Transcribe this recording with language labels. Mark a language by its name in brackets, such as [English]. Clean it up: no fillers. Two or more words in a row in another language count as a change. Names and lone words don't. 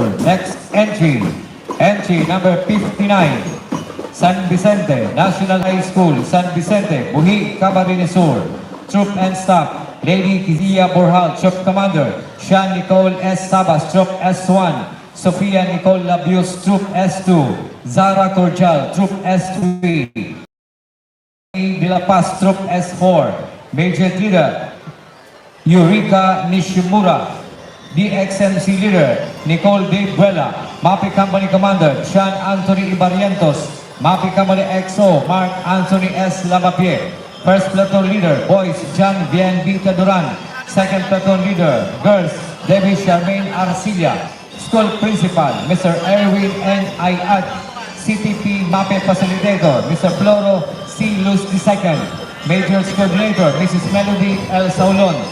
[English] Next entry, entry number 59, San Vicente, National High School, San Vicente, Buhi, Camarines Sur. Troop and Staff, Lady Kizia Borhal, Troop Commander, Sean Nicole S. Sabas, Troop S1, Sofia Nicole Labius, Troop S2, Zara Cordial, Troop S3, De La Paz, Troop S4, Major Leader, Eureka Nishimura. DXMC Leader, Nicole De Buela. Mapi Company Commander, Sean Anthony Ibarientos. Mapi Company XO, Mark Anthony S. Lamapie. First Platoon Leader, Boys, John Bien Vita Duran. Second Platoon Leader, Girls, Debbie Charmaine Arcilla. School Principal, Mr. Erwin N. Ayat. CTP Mapi Facilitator, Mr. Floro C. Luz II. Major Coordinator, Mrs. Melody L. Saulon.